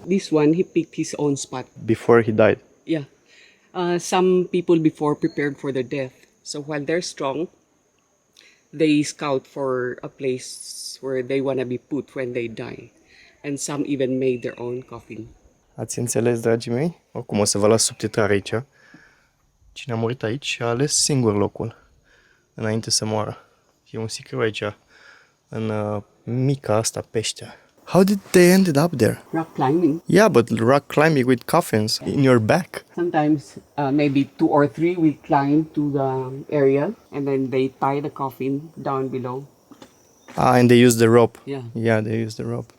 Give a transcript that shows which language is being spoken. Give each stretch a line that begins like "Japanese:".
English: This one, he picked his own spot. Before he died. Yeah. Some people before prepared for their death. So while they're strong, they scout for a place where they want to be put when they die. And some even made their own coffin.
Romanian: Ați înțeles, dragii mei? Oricum o să vă las subtitrare aici. Cine a murit aici a ales singur locul înainte să moară. E un sicriu aici, în mica asta peștea.
English: How did they ended up there? Rock climbing. Yeah, but rock climbing with coffins in your back. Sometimes maybe 2 or 3 will climb to the area and then they tie the coffin down below. Ah, and they use the rope. Yeah. Yeah, they use the rope.